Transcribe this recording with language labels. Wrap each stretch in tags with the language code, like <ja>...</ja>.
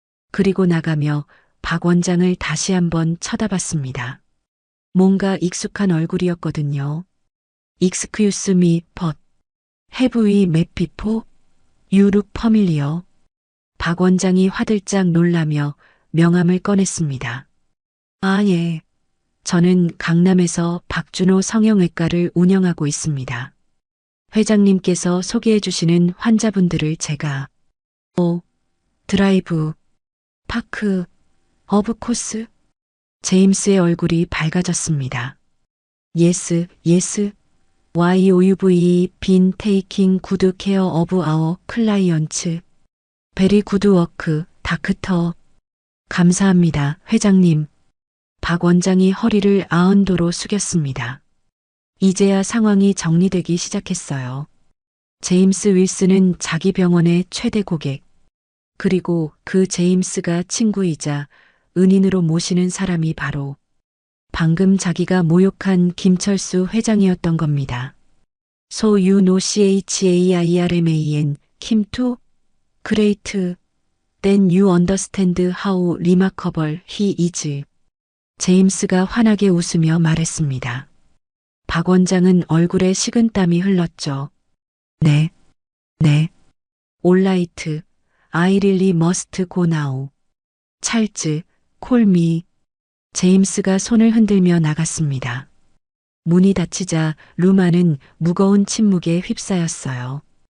<ko>그리고 나가며 박 원장을 다시 한번 쳐다봤습니다. 뭔가 익숙한 얼굴이었거든요.</ko> <en>Excuse me, but have we met before? You look familiar.</en> <ko>박 원장이 화들짝 놀라며 명함을 꺼냈습니다. 아, 예. 저는 강남에서 박준호 성형외과를 운영하고 있습니다. 회장님께서 소개해 주시는 환자분들을 제가 드라이브, 파크,</ko> <en>오브 코스.</en> <ko>제임스의 얼굴이 밝아졌습니다.</ko> <en>Yes, yes. YOUVE been taking good care of our clients. Very good work, 닥터.</en> <ko>감사합니다, 회장님. 박 원장이 허리를 아흔도로 숙였습니다. 이제야 상황이 정리되기 시작했어요. 제임스 윌슨은 자기 병원의 최대 고객, 그리고 그 제임스가 친구이자 은인으로 모시는 사람이 바로 방금 자기가 모욕한 김철수 회장이었던 겁니다.</ko> <en>So you know CHAIRMAN, Kim too? Great. Then you understand how remarkable he is.</en> <ko>제임스가 환하게 웃으며 말했습니다. 박 원장은 얼굴에 식은땀이 흘렀죠.</ko> <en>네. Alright. I really must go now. 찰즈, call me.</en> <ko>제임스가 손을 흔들며 나갔습니다. 문이 닫히자 루마는 무거운 침묵에 휩싸였어요.</ko>